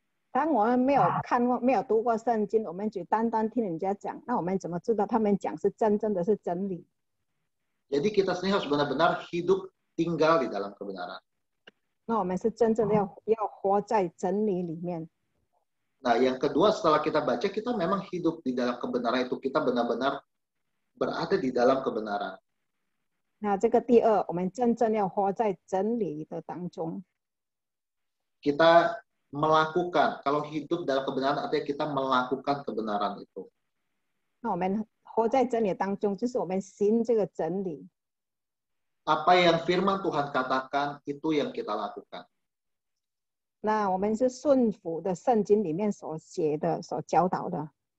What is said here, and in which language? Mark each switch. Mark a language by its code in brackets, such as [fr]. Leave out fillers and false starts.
[zh] 当我们没有读过圣经，我们只单单听人家讲，那我们怎么知道他们讲是真的是真理？ [id] Jadi kita sendiri harus benar-benar hidup tinggal di dalam kebenaran. [zh] 那我们是真正的要活在真理里面。 [id] Nah, yang kedua setelah kita baca, kita memang hidup di dalam kebenaran itu. Kita benar-benar berada di dalam kebenaran. [zh] 那这个第二，我们真正要活在真理的当中。 [id] Kita melakukan, kalau hidup dalam kebenaran artinya kita melakukan kebenaran itu. [zh] 那我们活在真理当中，就是我们行这个真理。 [id] Apa yang firman Tuhan katakan, itu yang kita lakukan. [zh] 那我们是顺服的圣经里面所写的、所教导的。